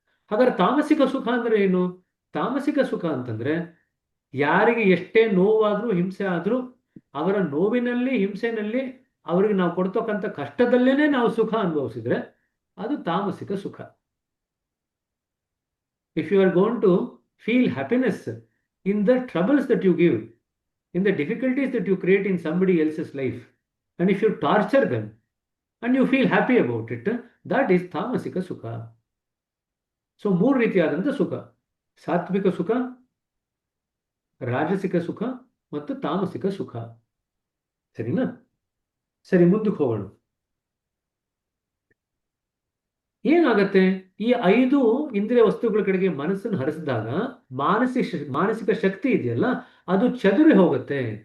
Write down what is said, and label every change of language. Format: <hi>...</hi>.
<kn>ಹಾಗಾದ್ರೆ ತಾಮಸಿಕ ಸುಖ ಅಂದ್ರೆ ಏನು? ತಾಮಸಿಕ ಸುಖ ಅಂತಂದ್ರೆ ಯಾರಿಗೆ ಎಷ್ಟೇ ನೋವಾದ್ರೂ ಹಿಂಸೆ ಆದ್ರೂ ಅವರ ನೋವಿನಲ್ಲಿ ಹಿಂಸೆನಲ್ಲಿ ಅವರಿಗೆ ನಾವು ಕೊಡ್ತಕ್ಕಂಥ ಕಷ್ಟದಲ್ಲೇನೆ ನಾವು ಸುಖ ಅನುಭವಿಸಿದ್ರೆ ಅದು ತಾಮಸಿಕ ಸುಖ.</kn> <en>If you are going to feel happiness in the troubles that you give, in the difficulties that you create in somebody else's life, and if you torture them and you feel happy about it, that is tamasika sukha.</en> <kn>So 3 ರೀತಿಯಾದಂಥ ಸುಖ: ಸಾತ್ವಿಕ ಸುಖ, ರಾಜಸಿಕ ಸುಖ ಮತ್ತು ತಾಮಸಿಕ ಸುಖ. ಸರಿನಾ? ಸರಿ, ಮುಂದಕ್ಕೆ ಹೋಗೋಣ. ಏನಾಗತ್ತೆ? ಈ 5 ಇಂದ್ರಿಯ ವಸ್ತುಗಳ ಕಡೆಗೆ ಮನಸ್ಸನ್ನು ಹರಿಸಿದಾಗ ಮಾನಸಿಕ ಶಕ್ತಿ ಇದೆಯಲ್ಲ, ಅದು ಚದುರಿ ಹೋಗುತ್ತೆ.</kn>